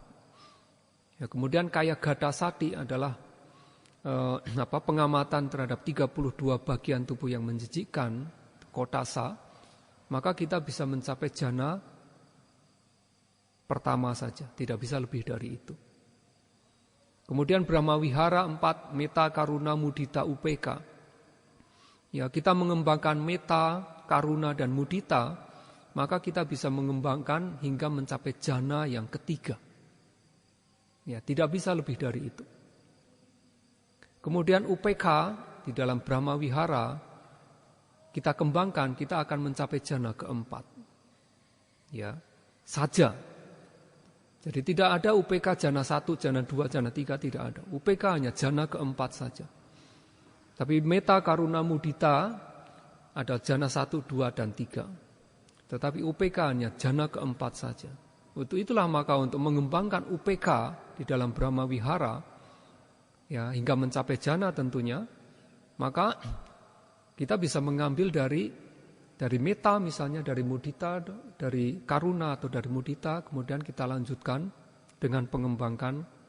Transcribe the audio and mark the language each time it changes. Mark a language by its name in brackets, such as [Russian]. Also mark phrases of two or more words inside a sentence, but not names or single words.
[Indonesian] Ya, kemudian [Pali] kaya gata sati [Indonesian] adalah pengamatan terhadap 32 bagian tubuh yang menjijikkan, kotasa, maka kita bisa mencapai jana pertama saja, tidak bisa lebih dari itu. Kemudian Brahmawihara 4, [Pali] meta, karuna, mudita, upeka. [Indonesian] Ya, kita mengembangkan [Pali] meta, karuna, [Indonesian] dan mudita, maka kita bisa mengembangkan hingga mencapai jana yang ketiga. Ya, tidak bisa lebih dari itu. Kemudian UPK di dalam Brahmawihara kita kembangkan, kita akan mencapai jana keempat. Ya, saja. Jadi tidak ada UPK jana 1, jana 2, jana 3, tidak ada. UPK hanya jana keempat saja. Tapi meta, [Pali] karuna, mudita [Indonesian] ada jana 1, 2, dan 3. Tetapi UPK hanya jana keempat saja. Itulah maka untuk mengembangkan UPK di dalam Brahmawihara, ya hingga mencapai jana tentunya, maka kita bisa mengambil dari meta misalnya, dari mudita, dari karuna atau dari mudita, kemudian kita lanjutkan dengan pengembangkan